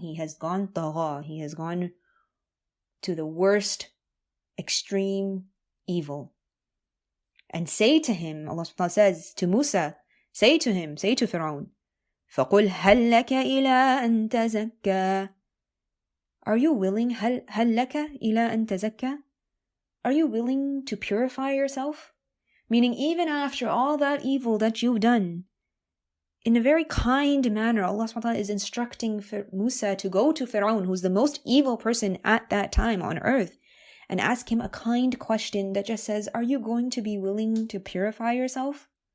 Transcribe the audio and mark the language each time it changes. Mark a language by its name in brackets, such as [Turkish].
[English] He has gone tagha. He has gone to the worst, extreme evil. And say to him, Allah subhanahu wa ta'ala says to Musa, say to Firaun, [Arabic] فَقُلْ هَلْ لَكَ إِلَىٰ أَن تَزَكَّى. [English] Are you willing, [Arabic] هَلْ لَكَ إِلَىٰ أَن تَزَكَّى? [English] Are you willing to purify yourself? Meaning, even after all that evil that you've done, in a very kind manner, Allah subhanahu wa ta'ala is instructing Musa to go to Firaun, who's the most evil person at that time on earth, and ask him a kind question that just says, are you going to be willing to purify yourself?